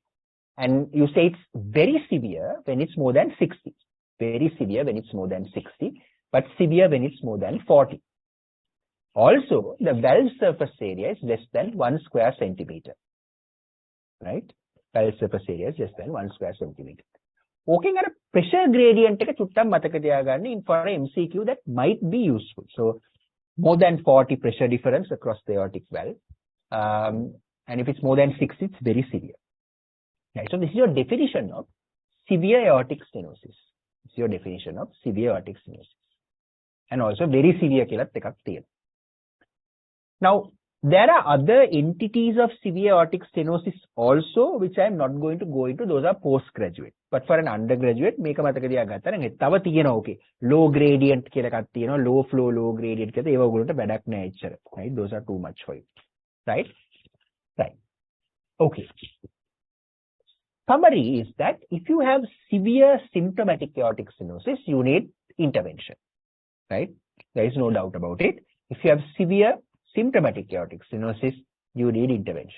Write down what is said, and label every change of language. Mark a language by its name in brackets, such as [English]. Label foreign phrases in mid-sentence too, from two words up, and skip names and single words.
[English] And you say it's very severe when it's more than 60. Very severe when it's more than 60, but severe when it's more than 40. Also, the valve surface area is less than 1 square centimeter, right? Valve surface area is less than 1 square centimeter. [Sinhala] ඕකෙන් අර [English] pressure gradient [Sinhala] එක චුට්ටක් මතක තියාගන්න [English] in for a MCQ that might be useful. So more than 40 pressure difference across the aortic valve. And if it's more than 6, it's very severe. Right. So this is your definition of severe aortic stenosis. This is your definition of severe aortic stenosis. And also very severe [Sinhala] කියලාත් එකක් තියෙනවා. [English] Now, there are other entities of severe aortic stenosis also, which I am not going to go into. Those are postgraduate. But for an undergraduate, [Sinhala] මේක මතක තියාගත්තා නම් තව තියෙනවා okay. [English] Low gradient [Sinhala] කියලා එකක් තියෙනවා. [English] Low flow, low gradient [Sinhala] කියලා ඒව ඔයගොල්ලන්ට වැඩක් නෑ එච්චර. [English] Right? Those are too much for you. Right? Right. Okay. Summary is that if you have severe symptomatic aortic stenosis, you need intervention. Right? There is no doubt about it. If you have severe symptomatic aortic stenosis, you need intervention.